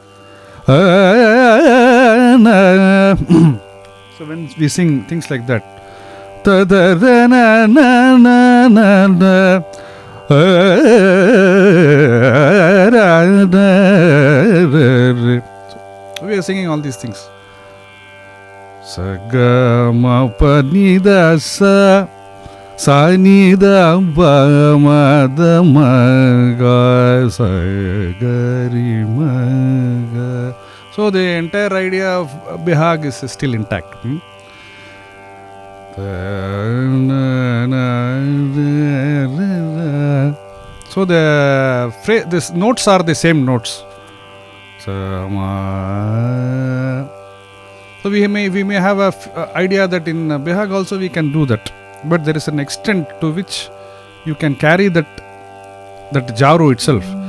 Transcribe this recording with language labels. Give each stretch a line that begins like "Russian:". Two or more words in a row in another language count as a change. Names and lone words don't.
English: So when we sing things like that, we are singing all these things. Sagama panida sa sanida bamada maga sagari maga. So the entire idea of Behag is still intact. So these notes are the same notes. So we may have a idea that in Behag also we can do that, but there is an extent to which you can carry that jaru itself.